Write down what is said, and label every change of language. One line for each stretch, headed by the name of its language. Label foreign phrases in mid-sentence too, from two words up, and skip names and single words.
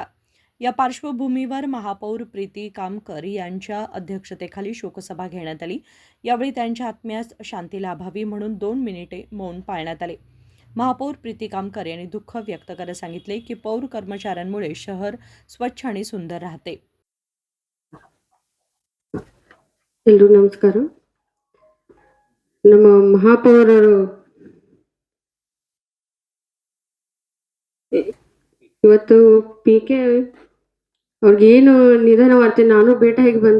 Marathi: या पार्श्वभूमीवर महापौर प्रीती कामकर यांच्या अध्यक्षतेखाली शोकसभा घेण्यात आली. यावेळी त्यांच्या आत्म्यास शांती लाभावी म्हणून 2 मिनिटे मौन पाळण्यात आले. महापौर प्रीती कामकर यांनी दुःख व्यक्त करत सांगितले की पौर कर्मचाऱ्यांमुळे शहर स्वच्छ आणि सुंदर राहते.
Kannada: ಎಲ್ರಿಗೂ ನಮಸ್ಕಾರ. ನಮ್ಮ ಮಹಾಪೌರರು ಇವತ್ತು PK ಅವ್ರಿಗೇನು ನಿಧನ ವಾರ್ತೆ ನಾನು ಭೇಟಿಯಾಗಿ ಬಂದೆ.